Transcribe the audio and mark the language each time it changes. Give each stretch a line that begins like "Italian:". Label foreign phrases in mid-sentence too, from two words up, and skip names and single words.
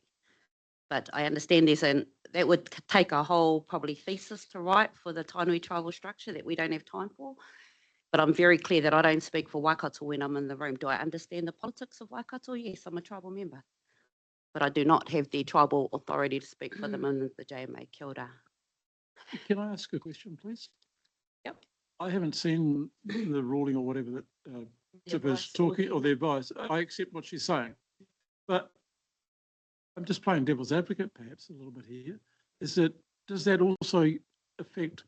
English: But I understand that would take a whole probably thesis to write for the Tainui tribal structure that we don't have time for. But I'm very clear that I don't speak for Waikato when I'm in the room. Do I understand the politics of Waikato? Yes, I'm a tribal member. But I do not have the tribal authority to speak for them in the JMA.
Māori: Kia ora.
English: Can I ask a question, please? Yep. I haven't seen the ruling or whatever that Tippa's talking, or the advice. I accept what she's saying. But I'm just playing devil's advocate perhaps a little bit here. Does that also affect Katarina?